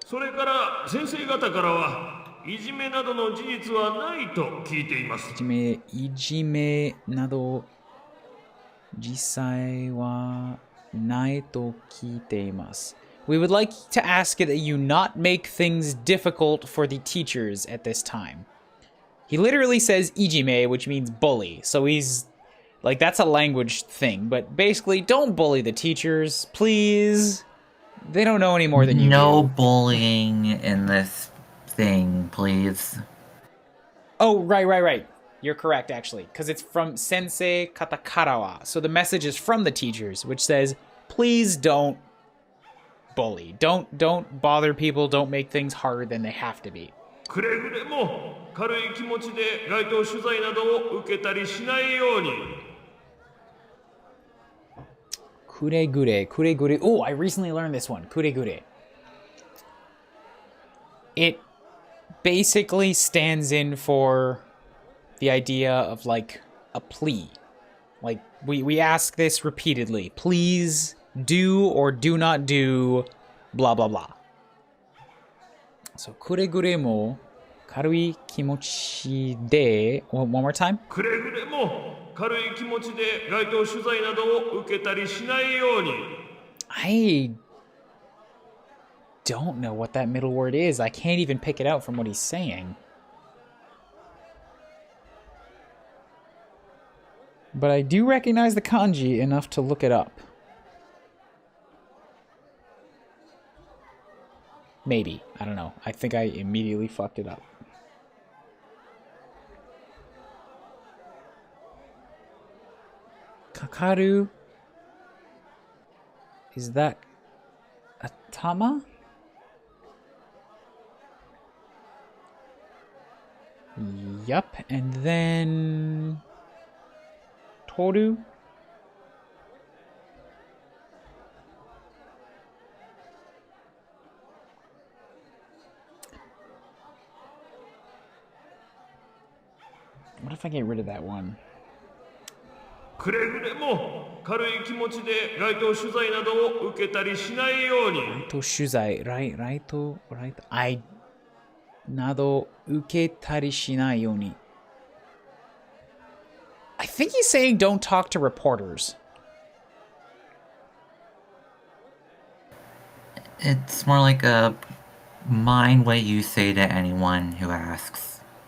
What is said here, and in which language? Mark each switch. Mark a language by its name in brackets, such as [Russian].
[Japanese] それから先生方からはいじめなどの事実はないと聞いています。いじめなど実際はないと聞いています。 [English] We would like to ask that you not make things difficult for the teachers at this time. He literally says ijime, which means bully. So he's like, that's a language thing, but basically don't bully the teachers, please. They don't know any more than you No do. bullying in this thing, please. Oh, right. You're correct, actually, because it's from Sensei Katakarawa. So the message is from the teachers, which says, please don't bully. Don't bother people. Don't make things harder than they have to be. [Japanese] くれぐれも軽い気持ちで街頭取材などを受けたりしないように。 Kuregure, kuregure. [English] Oh, I recently learned this one. Kuregure. It basically stands in for the idea of like a plea. Like we ask this repeatedly. Please do or do not do blah blah blah. [Japanese] So kuregure mo karui kimochi de. [English] One more time. [Japanese] くれぐれも軽い気持ちで街頭取材などを受けたりしないように。 [English] I don't know what that middle word is. I can't even pick it out from what he's saying. But I do recognize the kanji enough to look it up. Maybe. I don't know. I think I immediately fucked it up. Kakaru. Is that a tama? Yup. And then Toru. What if I get rid of that one? [Japanese] くれぐれも軽い気持ちで街頭取材などを受けたりしないように。取材、I など受けたりしないように。 [English] I think he's saying don't talk to reporters. It's more like a mind what you say to anyone who asks.